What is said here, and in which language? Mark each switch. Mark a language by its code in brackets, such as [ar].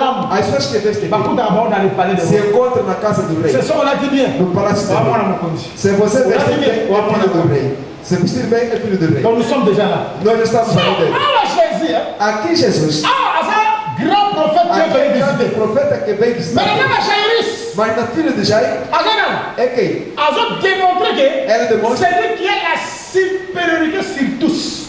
[pt] As pessoas que vestem se encontram na casa do rei, no palácio do rei. Se você vestir bem, é filho do rei. Se vestir bem, é filho do rei. [fr] Donc nous sommes déjà là. [pt] Nós estamos aí. Aqui Jesus. [fr] Grand prophète qui vient visiter. [pt] Profeta que vem visitar. Mas na filha de Jair, é quem? Ela demonstra [fr] celui qui a la supériorité sur tous.